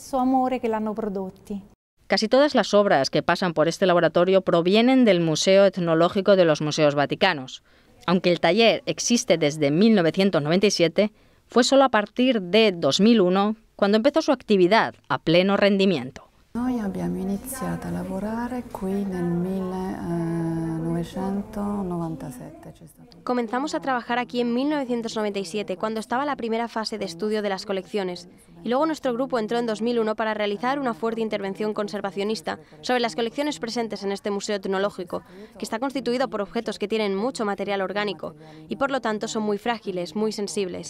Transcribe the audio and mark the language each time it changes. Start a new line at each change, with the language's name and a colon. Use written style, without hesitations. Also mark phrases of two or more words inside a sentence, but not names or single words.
Spanish: Casi todas las obras que pasan por este laboratorio provienen del Museo Etnológico de los Museos Vaticanos. Aunque el taller existe desde 1997, fue solo a partir de 2001 cuando empezó su actividad a pleno rendimiento.
Italian: Noi abbiamo iniziato a lavorare qui nel 1997.
Spanish: Comenzamos a trabajar aquí en 1997, cuando estaba la primera fase de estudio de las colecciones. Y luego nuestro grupo entró en 2001 para realizar una fuerte intervención conservacionista sobre las colecciones presentes en este museo etnológico, que está constituido por objetos que tienen mucho material orgánico y por lo tanto son muy frágiles, muy sensibles.